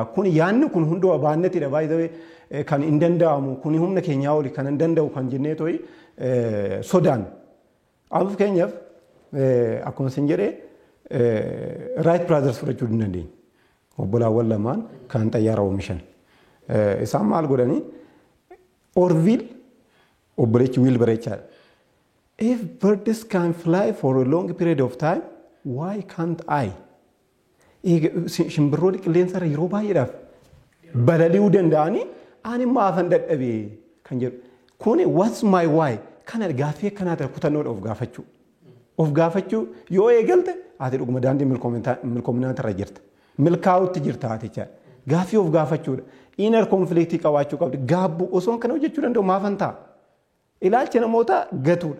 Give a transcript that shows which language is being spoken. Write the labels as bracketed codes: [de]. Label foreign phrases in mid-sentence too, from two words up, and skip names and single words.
[om] Kun yaadni kun hunduma baannetidha baay'ee kan hin danda'amu, kun humna keenyaa oli kan hin danda'u kan jennee tooyi sodaan. Amma fakkeenyaaf akkuma isin jedhee Wright Brothers fudhachuu hin dandeenya. Obbolaawwan lamaan kan xayyaara oomishan. Isaan maal godhanii Orville obboleechi Wilbur jechaadha. [en] If birds can fly for a long period of time, why can't I? [om] Shimbirroonni qilleensarra yeroo baay'eedhaaf balali'uu danda'anii ani maafan dadhabee kan jedhu. Kuni [en] what's my why? [om] Kana gaaffii akkanaati kutannoodha of gaafachuu. Of gaafachuu yoo eegalte ati dhuguma daandii milkoominaarra jirta. Milkaa'utti jirta ati jechaadha. Gaaffii of gaafachuudha. [en] Inner conflictii [om] qabaachuu qabdi. Gaabbuu osoo kana hojjechuu danda'u maafan ta'a. Ilaalcha namoota gatuudha.